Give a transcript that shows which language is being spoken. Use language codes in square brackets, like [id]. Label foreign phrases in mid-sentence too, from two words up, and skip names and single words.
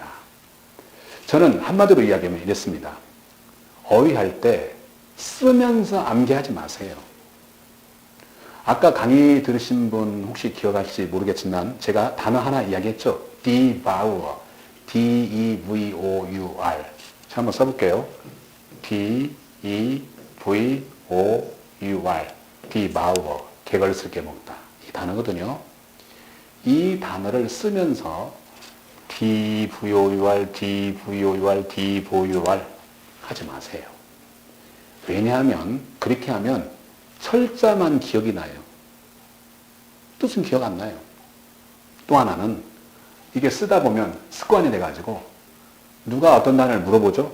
[ko] 저는 한마디로 이야기하면 이랬습니다. 어휘할 때 쓰면서 암기하지 마세요. 아까 강의 들으신 분 혹시 기억하실지 모르겠지만 제가 단어 하나 이야기했죠. devour, D-E-V-O-U-R. 제가 한번 써볼게요. D-E-V-O-U-R, devour, 개걸 쓸게 먹다. 이 단어거든요. 이 단어를 쓰면서 D-V-O-U-R, D-V-O-U-R, D-V-O-U-R 하지 마세요. 왜냐하면 그렇게 하면 철자만 기억이 나요. 뜻은 기억 안 나요. 또 하나는 이게 쓰다 보면 습관이 돼가지고 누가 어떤 단어를 물어보죠?